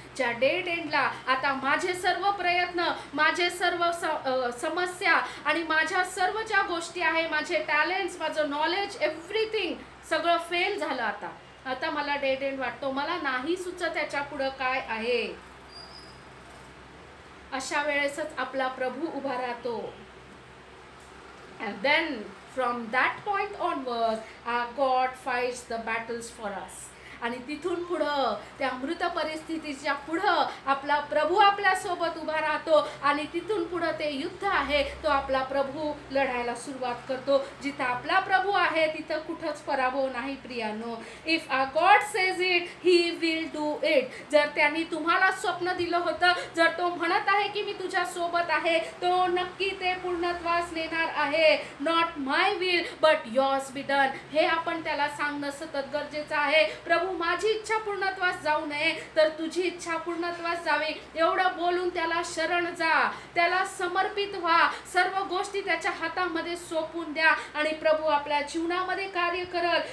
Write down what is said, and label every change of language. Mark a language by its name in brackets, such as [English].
[Marathi] ज्या डेड एंडला आता माझे सर्व प्रयत्न, माझे सर्व समस्या आणि माझ्या सर्व ज्या गोष्टी आहे, माझे टॅलेंट्स, माझं नॉलेज, एव्हरीथिंग सगळं फेल झालं. आता मला डेड एंड वाटतो, मला नाही सुचत त्याच्या पुढं काय आहे. अशा वेळेसच आपला प्रभू उभा राहतो. [English] And then from that point onwards, our God fights the battles for us. [Marathi] आणि तिथून पुढं त्या मृत परिस्थितीच्या पुढं आपला प्रभू आपल्या सोबत उभा राहतो आणि तिथून पुढं ते युद्ध आहे तो आपला प्रभू लढायला सुरुवात करतो. जिथं आपला प्रभू आहे तिथं कुठंच पराभव नाही प्रियानो. [English] If our God says it he will do it. [Marathi] जर त्यांनी तुम्हाला स्वप्न दिलं होतं, जर तो म्हणत आहे की मी तुझ्या सोबत आहे, तो नक्की ते पूर्णत्वास नेणार आहे. [English] Not my will but yours be done. [Marathi] हे आपण त्याला सांगणं सतत गरजेचं आहे. प्रभू माझी इच्छा पूर्णत्वास जाऊ नये तर तुझी इच्छा पूर्णत्वास जावी एवढं बोलून त्याला शरण जा, त्याला समर्पित व्हा, सर्व गोष्टी त्याच्या हातामध्ये सोपून द्या आणि प्रभू आपल्या जीवनामध्ये कार्य करल.